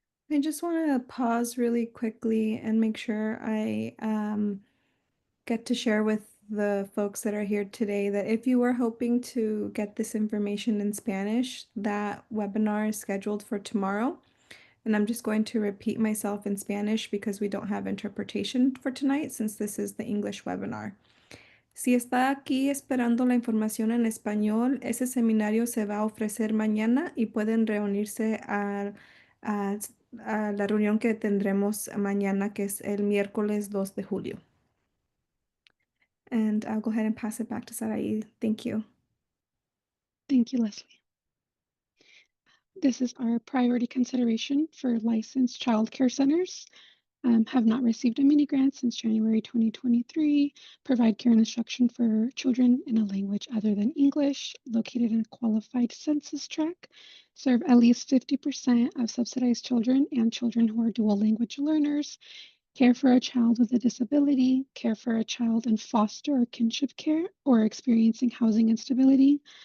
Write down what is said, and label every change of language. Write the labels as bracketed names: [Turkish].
[English] I just want to pause really quickly and make sure I get to share with the folks that are here today that if you were hoping to get this information in Spanish, that webinar is scheduled for tomorrow. And I'm just going to repeat myself in Spanish because we don't have interpretation for tonight since this is the English webinar. [Spanish] Si está aquí esperando la información en español, ese seminario se va a ofrecer mañana y pueden reunirse a la reunión que tendremos mañana, que es el miércoles 2 de julio. [English] And I'll go ahead and pass it back to Sarai. Thank you. Thank you, Leslie. This is our priority consideration for licensed child care centers. have not received a mini grant since January 2023, provide care and instruction for children in a language other than English, located in a qualified census tract, serve at least 50% of subsidized children and children who are dual language learners, care for a child with a disability, care for a child in foster or kinship care or experiencing housing instability,